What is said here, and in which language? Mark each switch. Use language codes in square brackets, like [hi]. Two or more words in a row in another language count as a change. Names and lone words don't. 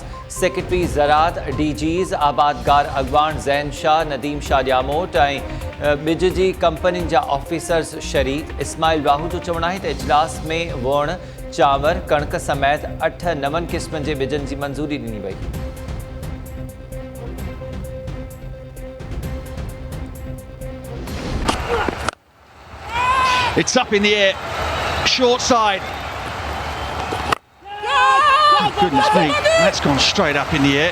[sd] सेक्रेटरी ज़रात, DGs, आबादगार अॻवान ज़ैन शाह, नदीम शाह ॼामोट ऐं ॿिज जी कंपनियुनि जा ऑफिसर्स शरीक। इस्माइल राहू जो चवणु आहे त इजलास में वण, चांवर, कणक समेत 8-9 क़िस्मनि जे ॿिजनि जी मंज़ूरी ॾिनी वई। [en] It's up in the air, short side. Oh, goodness me, that's gone straight up in the air.